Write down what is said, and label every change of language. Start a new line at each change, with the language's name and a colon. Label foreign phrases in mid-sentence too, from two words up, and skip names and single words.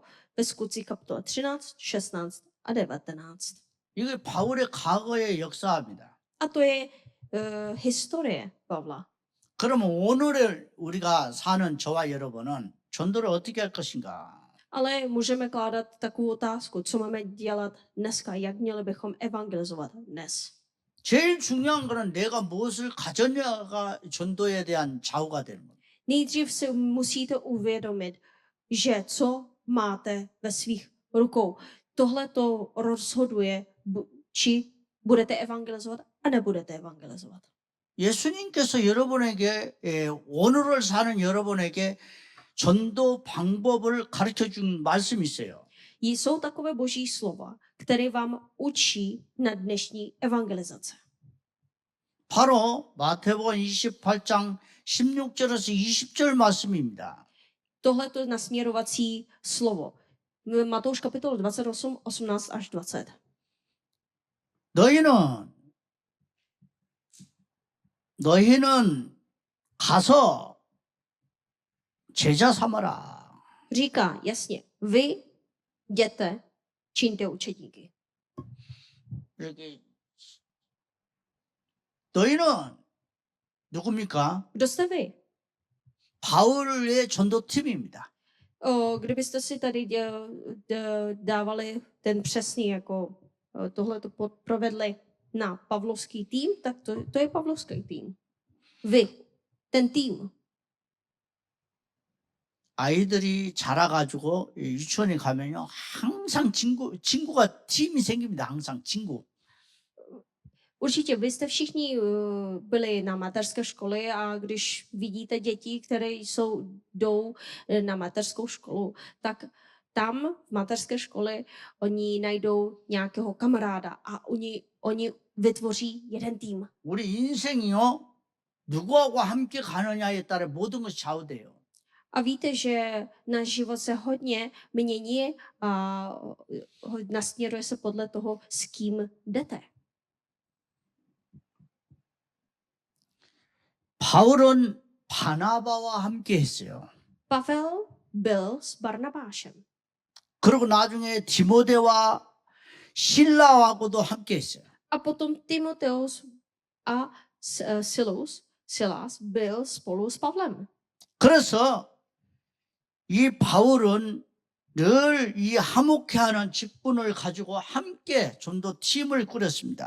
Czech: Ve Skutcích kapitole 13, 16 a 19.
Korean: 이게 바울의 과거의 역사입니다.
Czech: A to je historie Pavla.
Korean: 그러면 오늘을 우리가 사는 저와 여러분은 전도를 어떻게 할 것인가?
Czech: Ale můžeme kládat takovou otázku, co máme dělat dneska, jak měli bychom evangelizovat dnes.
Korean: 제일 중요한 거는 내가 무엇을 가졌냐가 전도에 대한 좌우가 되는 거예요.
Czech: Nejdřív si musíte uvědomit, že co máte ve svých rukou. Tohle to rozhoduje, či budete evangelizovat a nebudete evangelizovat.
Korean: 예수님께서 여러분에게 오늘을 사는 여러분에게 전도 방법을 가르쳐 준 말씀이 있어요.
Czech: Jsou takové boží slova, které vám učí na dnešní evangelizace.
Korean: 바로 마태복음 28장 16절에서 20절 말씀입니다.
Czech: Tohle to nasměrovací slovo. Matouš kapitol 28, 18 až 20.
Korean: 너희는 가서 제자 삼아라.
Czech: Říká jasně, vy jděte, čiňte učedníky.
Korean: 이렇게 너희는 누굽니까?
Czech: Kdo jste vy?
Korean: 바울의 전도팀입니다.
Czech: Kdybyste si tady dávali ten přesný, jako tohle to provedli na pavlovský tým, tak to je pavlovský tým. Vy, ten tým.
Korean: 아이들이 자라가지고 유치원에 가면요 항상 친구가 팀이 생깁니다. 항상 친구.
Czech: Určitě, vy jste všichni byli na mateřské školy a když vidíte děti, které jdou na mateřskou školu, tak tam v mateřské škole oni najdou nějakého kamaráda a oni vytvoří jeden tým.
Korean: 우리 인생이요 누구하고 함께 가느냐에 따라 모든 것이 좌우돼요.
Czech: A víte, že náš život se hodně mění a nasměruje se podle toho, s kým jdete.
Korean: 바울은 바나바와 함께 했어요.
Czech: Pavel byl s Barnabášem.
Korean: 그리고 나중에 디모데와 실라하고도 함께 했어요.
Czech: A potom Timoteus a Silas byl spolu s Pavlem.
Korean: 그래서 이 바울은 늘 이 화목해하는 직분을 가지고 함께 전도 팀을 꾸렸습니다.